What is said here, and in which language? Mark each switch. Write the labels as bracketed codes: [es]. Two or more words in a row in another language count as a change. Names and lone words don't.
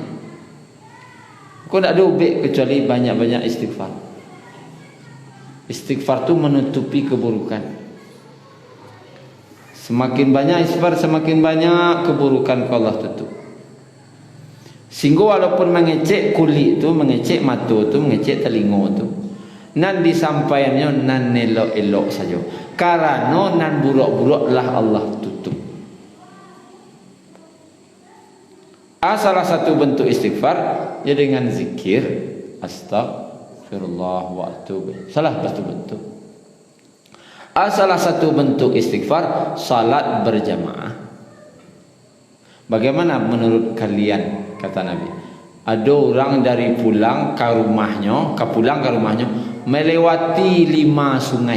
[min] Kau tak ada ubik kecuali banyak-banyak istighfar. Istighfar tu menutupi keburukan. Semakin banyak istighfar, semakin banyak keburukan Allah tutup. Sehingga walaupun mengecek kulit tu, mengecek mata tu, mengecek telinga tu, nan disampaikannya nan elok-elok saja. Karena nan buruk-buruklah Allah tutup. [id] Salah satu bentuk istighfar ya dengan zikir [ar] astaghfirullah wa atubu. [id] Salah satu bentuk. Salah satu bentuk istighfar salat berjamaah. Bagaimana menurut kalian, kata Nabi? Ada orang dari pulang ke rumahnya, melewati 5 sungai.